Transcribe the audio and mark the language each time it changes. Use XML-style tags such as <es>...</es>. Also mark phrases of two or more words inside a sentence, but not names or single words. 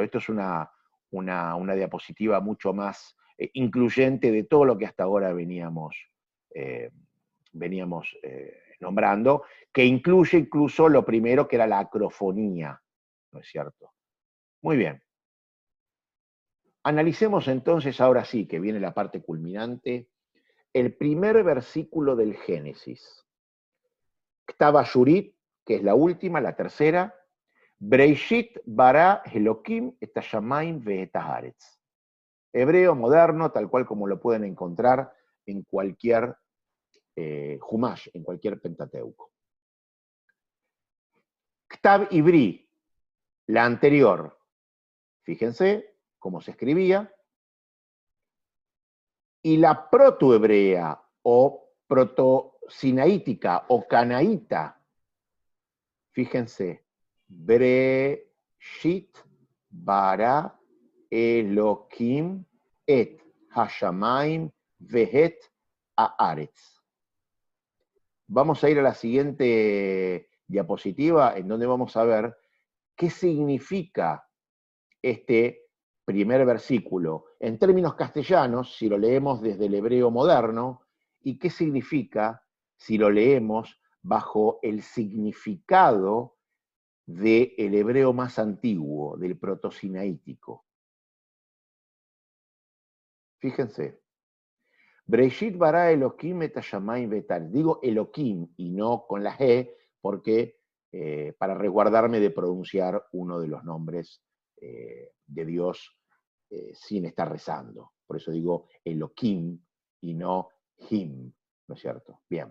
<es>Esto es una diapositiva mucho más incluyente de todo lo que hasta ahora veníamos nombrando, que incluye incluso lo primero que era la acrofonía, ¿no es cierto? Muy bien. Analicemos entonces, ahora sí, que viene la parte culminante, el primer versículo del Génesis. Ktava Shurit, que es la última, la tercera,</es> <he>בראשית ברא אלוהים את השמים ואת הארץ.</he> <es>Hebreo moderno, tal cual como lo pueden encontrar en cualquier Humash, en cualquier Pentateuco. Ktav Ivri, la anterior, fíjense cómo se escribía, y la protohebrea o protosinaítica o canaíta, fíjense,</es> <he>בראשית ברא אלוהים את השמים ואת הארץ.</he> <es>Vamos a ir a la siguiente diapositiva en donde vamos a ver qué significa este primer versículo en términos castellanos, si lo leemos desde el hebreo moderno, y qué significa si lo leemos bajo el significado del hebreo más antiguo, del protosinaítico. Fíjense.</es> <he>בראשית ברא אלוהים את השמים ואת הארץ.</he> <es>Digo Elohim y no con la G, porque para resguardarme de pronunciar uno de los nombres de Dios sin estar rezando. Por eso digo Elohim y no Him, ¿no es cierto? Bien.</es>